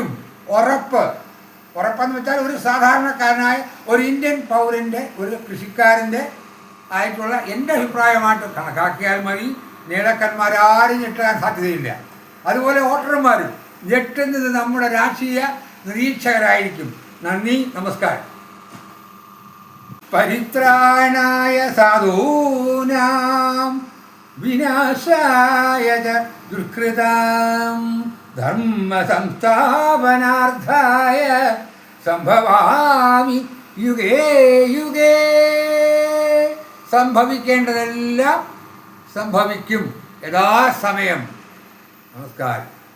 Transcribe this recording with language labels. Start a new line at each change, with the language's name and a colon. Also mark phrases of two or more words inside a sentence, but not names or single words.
Malayalam: ഉറപ്പെന്ന് വെച്ചാൽ ഒരു സാധാരണക്കാരനായ ഒരു ഇന്ത്യൻ പൗരൻ്റെ, ഒരു കൃഷിക്കാരൻ്റെ ആയിട്ടുള്ള എൻ്റെ അഭിപ്രായമായിട്ട് കണക്കാക്കിയാൽ മതി. നേതാക്കന്മാരാരും ഞെട്ടാൻ സാധ്യതയില്ല. അതുപോലെ വോട്ടർമാരും ഞെട്ടുന്നത് നമ്മുടെ രാഷ്ട്രീയ നിരീക്ഷകരായിരിക്കും. നന്ദി, നമസ്കാരം.
Sanskrit: പരിത്രാണായ സാധൂനാം വിനാശായ ദുഷ്കൃതാം ധർമ്മ സംസ്ഥാപനാർത്ഥായ സംഭവാമി യുഗേ യുഗേ.
Malayalam: സംഭവിക്കേണ്ടതെല്ലാം സംഭവിക്കും യഥാസമയം. നമസ്കാരം.